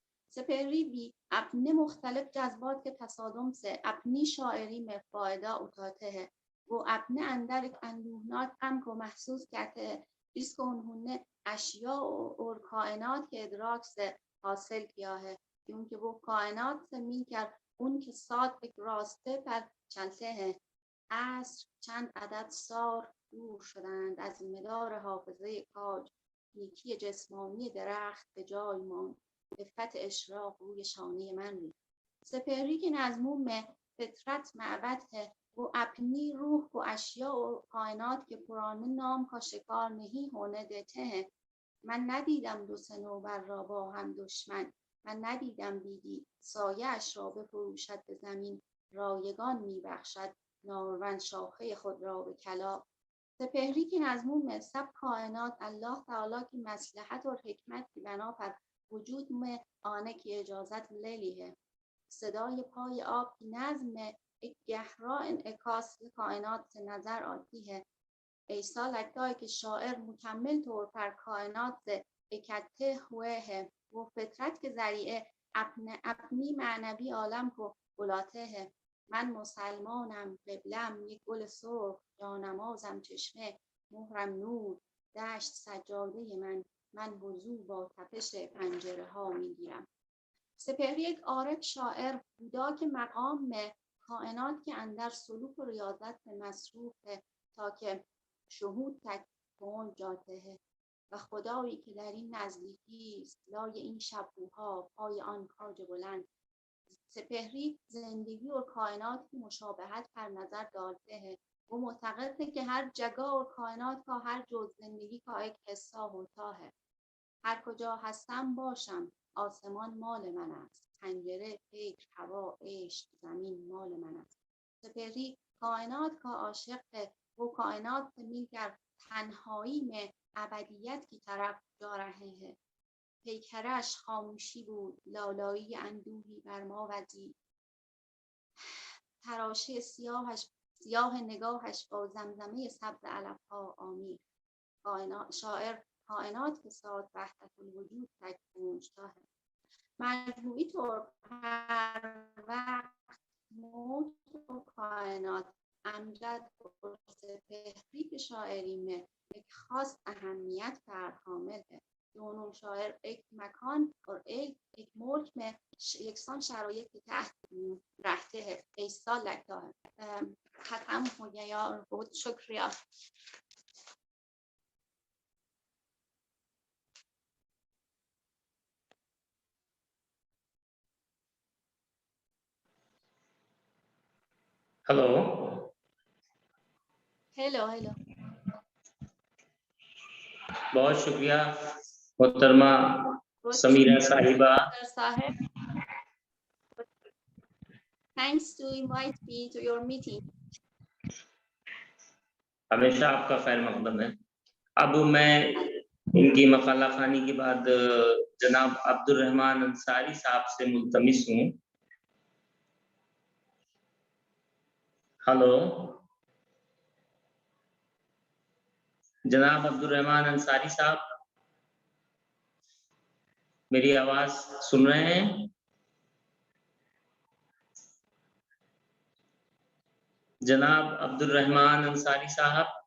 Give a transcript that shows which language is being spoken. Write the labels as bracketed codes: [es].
[ur] سپهری بھی اپنے مختلف جذبات کے تصادم سے اپنی شاعری میں فائدہ اٹھاتے ہیں. وہ اپنے اندر ایک اندوہناک غم کو محسوس کرتے ہیں جس کو انہوں نے اشیاء اور کائنات کے ادراک سے حاصل کیا ہے، کیونکہ وہ کائنات سے مل کر ان کے ساتھ ایک راستے پر چلتے ہیں. [fa] عصر چند عدد سال دور شدند از مدار حافظه کاج، نیکی جسمانی درخت به جای ماند، عفت اشراق روی شانه من ریخت. [ur] سپهری کی نظموں میں فطرت معبد ہے. وہ اپنی روح کو اشیاء و کائنات کے پرانے نام کا شکار نہیں ہونے دیتے ہیں. [fa] من ندیدم دو صنوبر را با هم دشمن، من ندیدم بیدی سایه اش را بفروشد به زمین، رایگان میبخشد نارون شاخه خود را به کلاغ. [ur] سپهری کی نظموں میں سب کائنات اللہ تعالی کی مصلحت اور حکمت کی بنا پر وجود میں آنے کی اجازت لے لی ہے. صدای پای آب کی نظم میں ایک گہرا انعکاس کائنات سے نظر آتی ہے. ایسا لگتا ہے کہ شاعر مکمل طور پر کائنات سے اکٹھے ہوئے ہیں. وہ فطرت کے ذریعے اپنی معنوی عالم کو بلاتے ہیں. [fa] من مسلمانم، قبلم یک گل سرخ، جانمازم چشمه، مهرم نور، دشت سجاده من وضو با تپش پنجره ها میگیرم. سپهری یک عارف شاعر بودا که مقام [ur] میں کائنات کے اندر سلوک و ریاضت میں مصروف ہے تاکہ شهود تک پہنچ جاتے ہیں [fa] و خدایی که در این نزدیکی است لای این شبوها پای آن کاج بلند. [ur] سپهری زندگی اور کائنات کی مشابهت پر نظر ڈالتے ہیں. وہ معتقد ہے کہ ہر جگہ اور کائنات کا ہر جز زندگی کا ایک حصہ ہوتا ہے. [fa] هر کجا هستم باشم، آسمان مال من است، پنجره، فکر، هوا، عشق، زمین مال من است. [ur] سپهری کائنات کا عاشق ہے. وہ کائنات سے مل کر تنہائی میں ابدیت کی طرف جا رہے ہیں. [fa] پیکرش خاموشی بود، لالایی اندوهی بر ما وزید، تراشه سیاه نگاهش با زمزمه سبز علفها آمیخت. [ur] شاعر کائنات کے ساتھ وحدت الوجود تک پہنچتا ہے. مجموعی طور پر وقت، موت و کائنات امجد اور سپهری کی شاعری میں ایک خاص اہمیت پر حامل ہے. دونوں شاعر ایک مکان اور ایک ملک میں یکسان شرایط کے تحت رہتے ہیں. ایسا لگتا ہے. ختم ہو گیا اور بہت شکریہ. Hello hello hello. بہت شکریہ محترمہ سمیرہ صاحبہ. [en] صاحب, thanks to invite me to your meeting. [ur] ہمیشہ آپ کا خیر مقدم ہے. اب میں ان کی مقالہ خوانی کے بعد جناب عبد الرحمن انصاری صاحب سے ملتمس ہوں. ہلو جناب عبد الرحمن انصاری صاحب, میری آواز سن رہے ہیں؟ جناب عبد الرحمن انصاری صاحب.